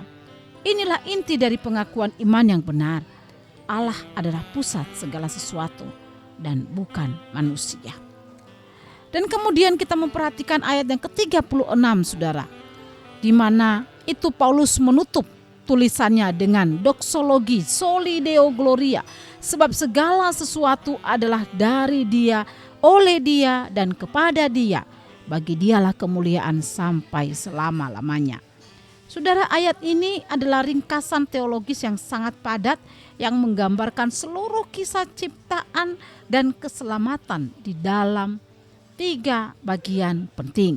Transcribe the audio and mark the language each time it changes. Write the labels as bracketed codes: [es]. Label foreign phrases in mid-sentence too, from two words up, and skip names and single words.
[id] Inilah inti dari pengakuan iman yang benar. Allah adalah pusat segala sesuatu dan bukan manusia. Dan kemudian kita memperhatikan ayat yang ke-36, saudara. Di mana itu Paulus menutup tulisannya dengan doksologi, [la] soli deo gloria. [id] Sebab segala sesuatu adalah dari Dia, oleh Dia, dan kepada Dia. Bagi Dialah kemuliaan sampai selama-lamanya. Saudara, ayat ini adalah ringkasan teologis yang sangat padat yang menggambarkan seluruh kisah ciptaan dan keselamatan di dalam 3 bagian penting.